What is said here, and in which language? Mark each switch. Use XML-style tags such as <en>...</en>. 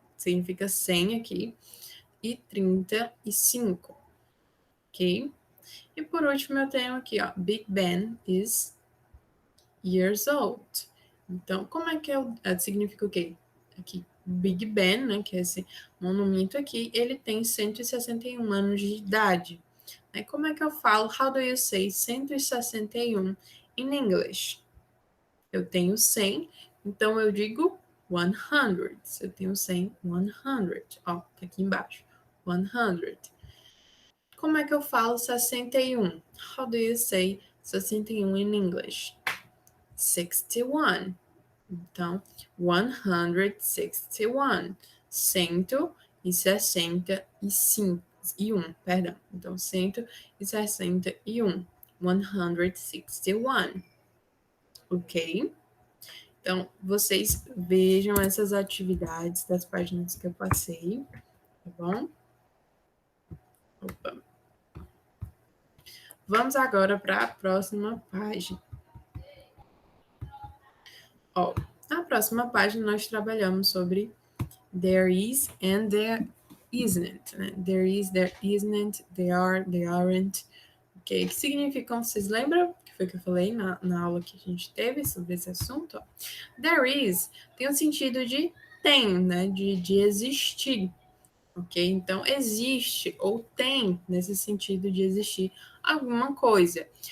<pt>Significa 100 aqui. E 35. Ok? E por último, eu tenho aqui, ó,</pt> <en>Big Ben is years old.</en> <pt>Então, como é que significa o quê? Aqui, Big Ben, né, que é esse monumento aqui, ele tem 161 anos de idade. Como é que eu falo?</pt> <en>How do you say 161 in English?</en> <pt>Eu tenho 100, então eu digo 100. Se eu tenho 100, 100. Ó, tá aqui embaixo. 100. Como é que eu falo 61?</pt> <en>How do you say 61 in English?</en> <pt>61. Então, 161. 161, perdão. Então, 161. 161. Ok? Então, vocês vejam essas atividades das páginas que eu passei, tá bom? Opa. Vamos agora para a próxima página. Ó, na próxima página nós trabalhamos sobre</pt> <en>there is and there isn't,</en> <pt>né?</pt> <en>There is, there isn't, they are, they aren't.</en> <pt>Ok, que significam, vocês lembram? Que foi que eu falei na aula que a gente teve sobre esse assunto?</pt> <en>There is</en> <pt>tem o sentido de tem, né? De existir. Ok? Então, existe ou tem nesse sentido de existir alguma coisa.</pt>